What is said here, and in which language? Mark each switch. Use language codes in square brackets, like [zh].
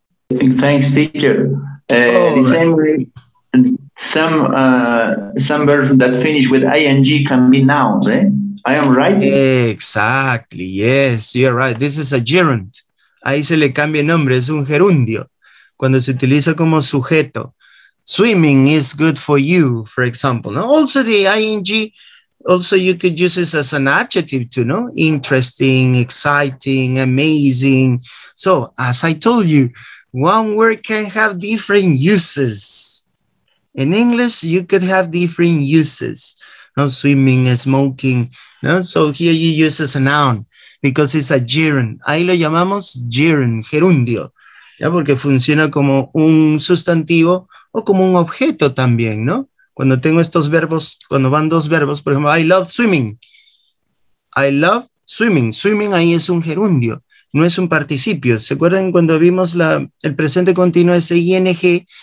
[en] Thanks, teacher. The same way, some verbs that finish with ing can be nouns, eh? I am right? Exactly, yes, you're right. This is a gerund. [es] Ahí se le cambia el nombre, es un gerundio. Cuando se utiliza como sujeto. [en] Swimming is good for you, for example. Now, also the ing, also you could use this as an adjective too, no? Interesting, exciting, amazing. So, as I told you, one word can have different uses. In English, you could have different uses. No, swimming, smoking. No? So here you use as a noun because it's a gerund. [es] Ahí lo llamamos gerund, gerundio. ¿Ya? Porque funciona como un sustantivo o como un objeto también, ¿no? Cuando tengo estos verbos, cuando van dos verbos, por ejemplo, [en] I love swimming. I love swimming. Swimming [es] ahí es un gerundio, no es un participio. ¿Se acuerdan cuando vimos el presente continuo, ese ing?